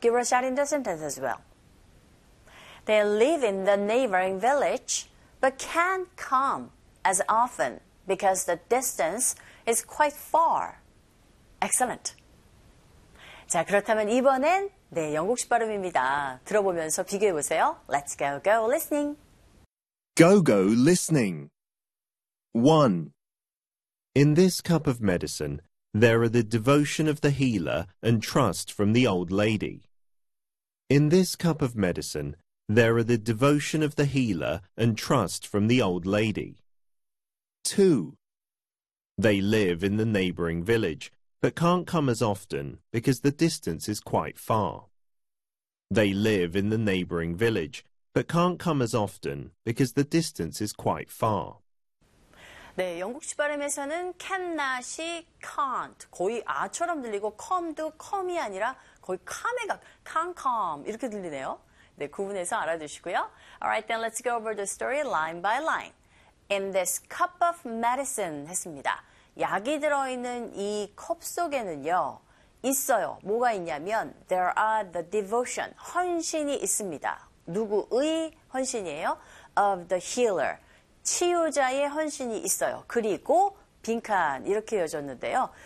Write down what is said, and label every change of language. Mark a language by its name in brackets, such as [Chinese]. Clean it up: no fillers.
[English] Give a shot in the sentence as well. They live in the neighboring village, but can't come as often because the distance is quite far. Excellent. [Korean] 자, 그렇다면 이번엔 네, 영국식 발음입니다. 들어보면서 비교해 보세요. [English] Let's go, go listening. Go, go listening. 1. In this cup of medicine, there are the devotion of the healer and trust from the old lady. In this cup of medicine, there are the devotion of the healer and trust from the old lady. 2. They live in the neighboring village, but can't come as often because the distance is quite far. They live in the neighboring village, but can't come as often because the distance is quite far. [Korean] 네, 영국식 발음에서는 cannot이 can't, 거의 아처럼 들리고 come도 come이 아니라 거의 come에 가 can't come 이렇게 들리네요. 네, 구분해서 알아두시고요. [English] Alright, then let's go over the story line by line. In this cup of medicine [Korean] 했습니다. 약이 들어있는 이 컵 속에는요, 있어요. 뭐가 있냐면 [English] there are the devotion, [Korean] 헌신이 있습니다. 누구의 헌신이에요? [English] Of the healer. [Korean] 치유자의 헌신이 있어요. 그리고 빈칸 이렇게 이어졌는데요.